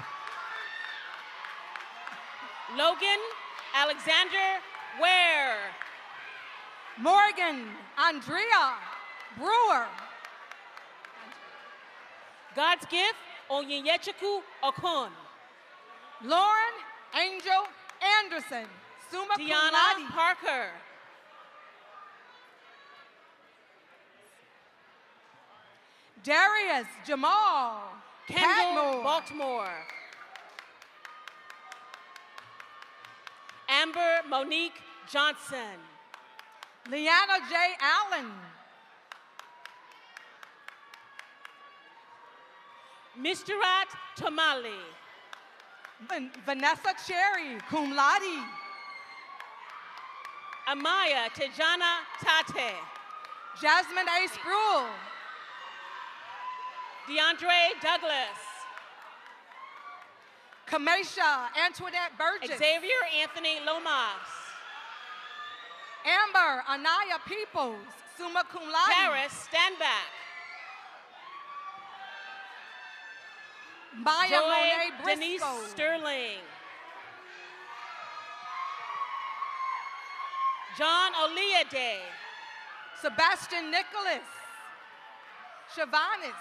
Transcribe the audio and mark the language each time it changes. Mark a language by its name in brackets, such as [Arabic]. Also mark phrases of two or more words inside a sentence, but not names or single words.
[English] Logan Alexander Ware. Morgan Andrea Brewer. God's Gift Onyenyechiku Okun. Lauren Angel Anderson, [Latin] summa cum [English] Deanna laude. Parker. Darius Jamal Kendall Cadmore. Baltimore. Amber Monique Johnson. Leanna J. Allen. Mishrat Tamali. Vanessa Cherry, [Latin] cum laude. [English] Amaya Tejana Tate. Jasmine A. Spruill. DeAndre Douglas. Kamesha Antoinette Burgess. Xavier Anthony Lomas. Amber Anaya Peoples, [Latin] summa cum laude. [English] Paris Standback. Maya Joy Monet Denise Briscoe. Sterling. John Oliade. Sebastian Nicholas. Shavanis.